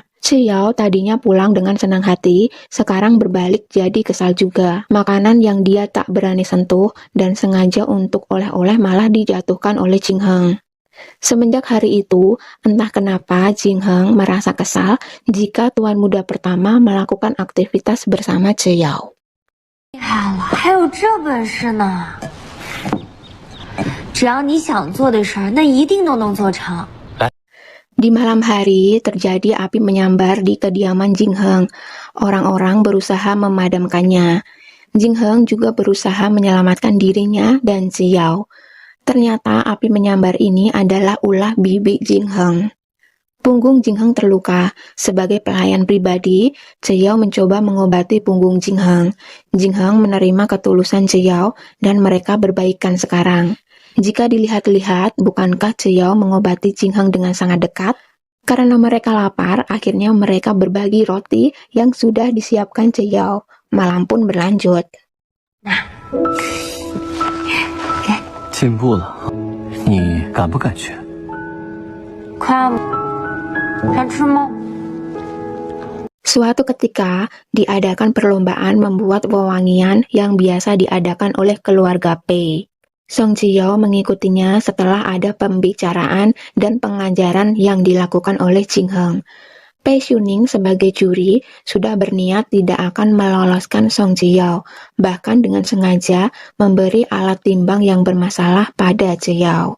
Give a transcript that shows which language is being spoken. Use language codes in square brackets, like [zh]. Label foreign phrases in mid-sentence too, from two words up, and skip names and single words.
[id] Xiao tadinya pulang dengan senang hati, sekarang berbalik jadi kesal juga. Makanan yang dia tak berani sentuh dan sengaja untuk oleh-oleh malah dijatuhkan oleh Jingheng. Semenjak hari itu, entah kenapa Jingheng merasa kesal jika tuan muda pertama melakukan aktivitas bersama Xiao. [zh] 厉害了，还有这本事呢！只要你想做的事儿，那一定都能做成。 [id] Di malam hari, terjadi api menyambar di kediaman Jingheng. Orang-orang berusaha memadamkannya. Jingheng juga berusaha menyelamatkan dirinya dan Xiao. Ternyata api menyambar ini adalah ulah bibi Jingheng. Punggung Jing Heng terluka. Sebagai pelayan pribadi, Ceyao mencoba mengobati punggung Jing Heng. Jing Heng menerima ketulusan Ceyao dan mereka berbaikan sekarang. Jika dilihat-lihat, bukankah Ceyao mengobati Jing Heng dengan sangat dekat? Karena mereka lapar, akhirnya mereka berbagi roti yang sudah disiapkan Ceyao. Malam pun berlanjut. [zh] 进步了，你敢不敢学？快，想吃吗？ [id] Suatu ketika, diadakan perlombaan membuat wewangian yang biasa diadakan oleh keluarga Pei. Song Ziyao mengikutinya setelah ada pembicaraan dan pengajaran yang dilakukan oleh Jing Heng. Pei Xuning sebagai juri sudah berniat tidak akan meloloskan Song Ziyao, bahkan dengan sengaja memberi alat timbang yang bermasalah pada Ziyao.